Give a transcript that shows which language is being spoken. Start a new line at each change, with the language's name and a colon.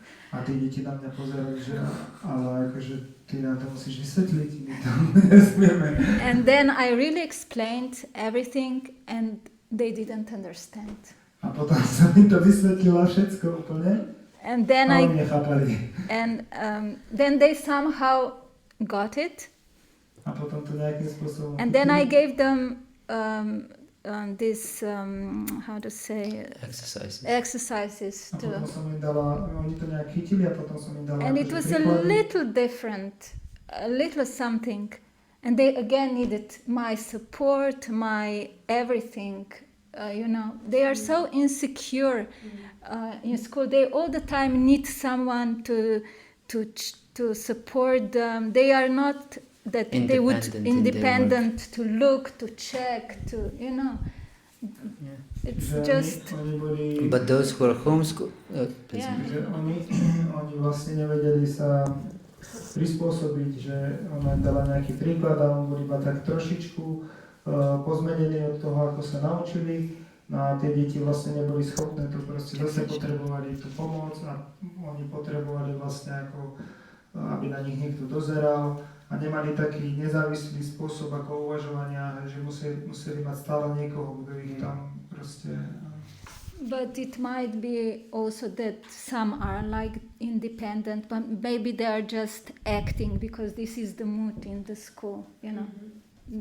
Slovak: A tí deti na mňa pozerajú, že ale akože ty nám to musíš vysvetliť, my to nesmieme.
English: And then I really explained everything and they didn't understand.
Slovak: A potom som im to vysvetlila všetko úplne.
English: And then
Slovak: a oni nechápali.
English: then they somehow got it.
Slovak: A potom to nejakým spôsobom
English: And then I gave them this how to say exercises
Slovak: a to. potom som im dala, oni to nejak chytili a potom som im dala.
English: And it was a little different, a little something. And they again needed my support, my everything. You know, they are so insecure in school. They all the time need someone to support them. They are not that they would independent to look, to check, to you know. Yeah. It's just. But those who are homeschooled,
Slovak: oni vlastne nevedeli sa prispôsobiť, že ona dala nejaký príklad a on bol iba tak trošičku pozmenený od toho, ako sa naučili. No a tie deti vlastne neboli schopné to proste zase potrebovali tú pomoc a oni potrebovali vlastne ako, aby na nich niekto dozeral a nemali taký nezávislý spôsob ako uvažovania, že museli mať stále niekoho, kto ich tam proste...
English: But it might be also that some are like independent, but maybe they are just acting because this is the mood in the school, you know. Mm-hmm.